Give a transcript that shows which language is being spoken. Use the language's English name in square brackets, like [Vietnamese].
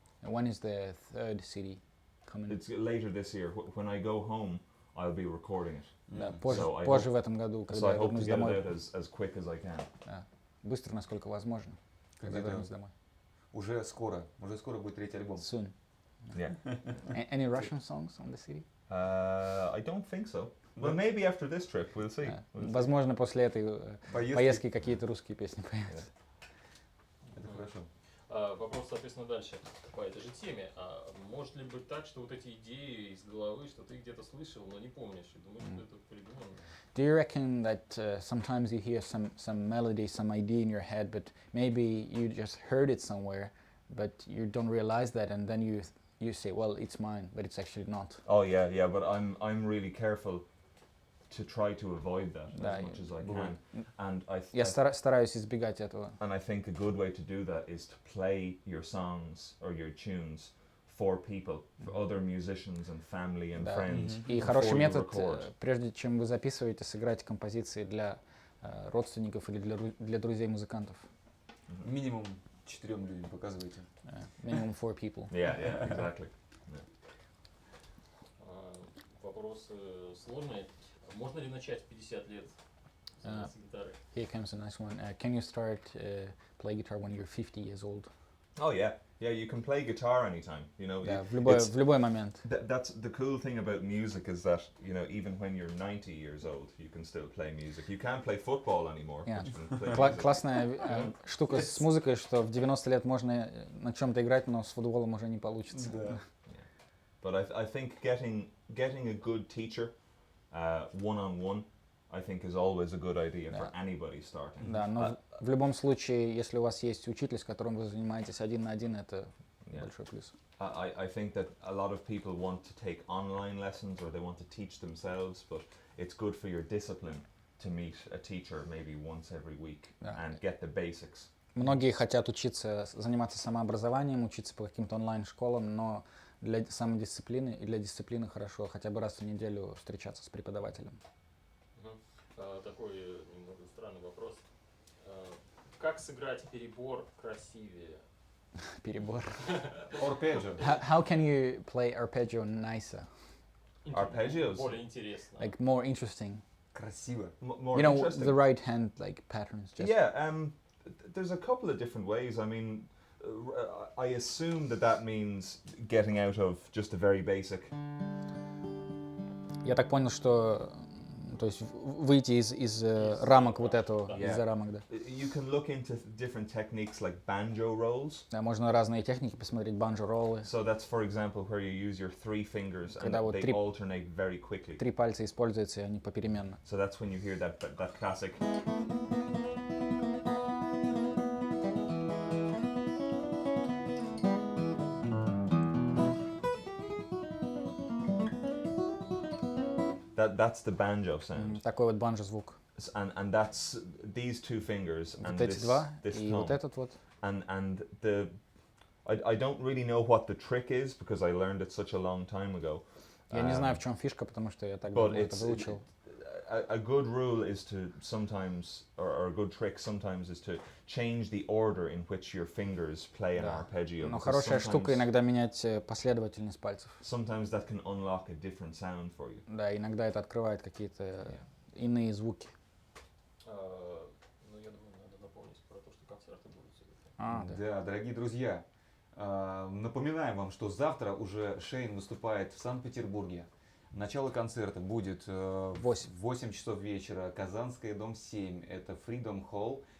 [English] When is the third CD coming? It's later this year. When I go home, I'll be recording it. [Russian] Да, позже в этом году, когда я вернусь домой. [English] As quick as I can. [Russian] Да, быстро, насколько возможно, когда вернусь домой. Уже скоро будет третий альбом. [English] Soon. Yeah. Any Russian songs on the CD? I don't think so. Well, maybe after this trip, we'll see. [Russian] Возможно, после этой поездки какие-то русские песни появятся. Это хорошо. Вопрос, соответственно, дальше по этой же теме. Может ли быть так, что вот эти идеи из головы, что ты где-то слышал, но не помнишь, и думаешь, что это придумано? [English] Do you reckon that sometimes you hear some melody, some idea in your head, but maybe you just heard it somewhere, but you don't realize that, and then you say, well, it's mine, but it's actually not. Oh yeah, but I'm really careful to try to avoid that as much as I can. And [Russian] Я стараюсь избегать этого. [English] And I think a good way to do that is to play your songs or your tunes for people, for other musicians and family and friends. [Russian] И хороший метод, прежде чем вы записываете, сыграть композиции для родственников или для друзей музыкантов. Минимум 4 людям показывайте. [English] Minimum 4 people. Yeah, exactly. [Russian] Вопрос сложный. Можно ли начать в 50 лет с гитары? [English] Here comes a nice one. Can you start play guitar when you're 50 years old? Oh yeah, you can play guitar anytime. You know, [Russian] в любой момент. [English] That's the cool thing about music is that even when you're 90 years old, you can still play music. You can't play football anymore. [Russian] Классная штука с музыкой, что в 90 лет можно на чем-то играть, но с футболом уже не получится. [English] But I think getting a good teacher one-on-one, I think is always a good idea for anybody starting. [Russian] Да, но в любом случае, если у вас есть учитель, с которым вы занимаетесь один на один, это большой плюс. [English] I think that a lot of people want to take online lessons or they want to teach themselves, but it's good for your discipline to meet a teacher maybe once every week and get the basics. [Russian] Многие хотят учиться, заниматься самообразованием, учиться по каким-то онлайн-школам, но для самодисциплины и для дисциплины хорошо хотя бы раз в неделю встречаться с преподавателем. Такой немного странный вопрос. Как сыграть перебор красивее? Перебор. [English] Arpeggio. How can you play arpeggio nicer? Arpeggios? [Russian] Более интересно. [English] Like more interesting. [Russian] Красиво. [English] More you know, interesting. the right hand like patterns. Just There's a couple of different ways. I mean, I assume that means getting out of just a very basic. [Russian] Я так понял, что то есть выйти из рамок вот этого, из-за рамок, да. [English] You can look into different techniques like banjo rolls. [Russian] Да, можно разные техники посмотреть, банджо-роллы. [English] So that's, for example, where you use your 3 fingers and they alternate very quickly. [Russian] 3 пальца используются, и они попеременно. [English] So that's when you hear that classic. That's the banjo sound. [Russian] Такой вот банджо-звук. [English] And that's these 2 fingers and [Russian] вот эти два, и вот этот вот. [English] And I don't really know what the trick is because I learned it such a long time ago. [Russian] Я не знаю, в чем фишка, потому что я так давно это выучил. [English] a good rule is to sometimes, or a good trick sometimes, is to change the order in which your fingers play an arpeggio. [Russian] Но хорошая штука иногда менять последовательность пальцев. [English] Sometimes that can unlock a different sound for you. [Russian] Да, иногда это открывает какие-то иные звуки. Ну, я думаю, надо напомнить про то, что концерты будут сегодня. Да, дорогие друзья, напоминаем вам, что завтра уже Шейн выступает в Санкт-Петербурге. Начало концерта будет в 8 часов вечера, Казанская, дом 7, это Freedom Hall.